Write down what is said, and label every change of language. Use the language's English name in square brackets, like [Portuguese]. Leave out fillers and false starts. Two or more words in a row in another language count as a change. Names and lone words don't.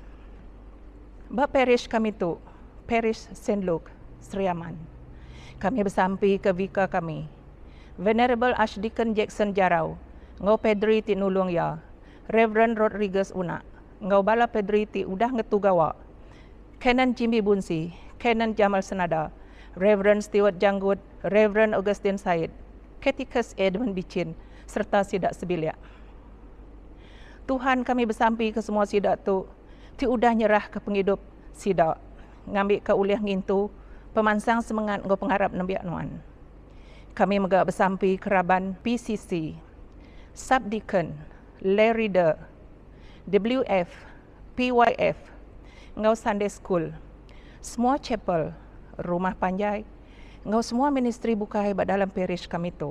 [Iban] Bak parish kami tu, parish St. Luke, Seriaman. Kami bersampi ke vika kami. Venerable Archdeacon Jackson Jarau, ngau Pedri ti nulung ya, Reverend Rodriguez Una, ngau bala Pedri ti udah ngetugawa, Canon Jimmy Bunsi, Canon Jamal Senada, Reverend Stewart Janggut, Reverend Augustine Said, Catechist Edmund Bicin, serta sidak sebilia. Tuhan kami bersampi ke semua sidak tu, ti udah nyerah ke penghidup sidak, ngambil ke uliah ngintu, pemansang semangat ngau pengharap nembiak nuan. Kami megak bersampi keraban PCC, Subdeacon, Larry De, WF, PYF, ngau Sunday School, semua chapel, rumah panjai, ngau semua ministry bukai bak dalam parish kami tu.